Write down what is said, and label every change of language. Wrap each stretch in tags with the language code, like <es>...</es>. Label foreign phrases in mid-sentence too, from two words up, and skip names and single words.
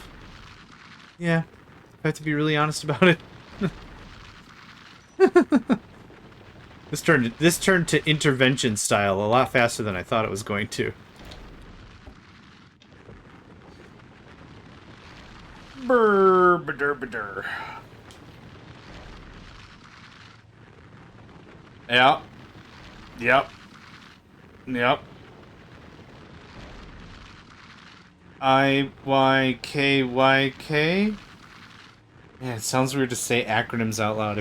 <en>Yeah, I have to be really honest about it. This turned to intervention style a lot faster than I thought it was going to. Brr, ba-dur, ba-dur. Yeah. Yep. Yep. IYKYK? Man, it sounds weird to say acronyms out loud.</en>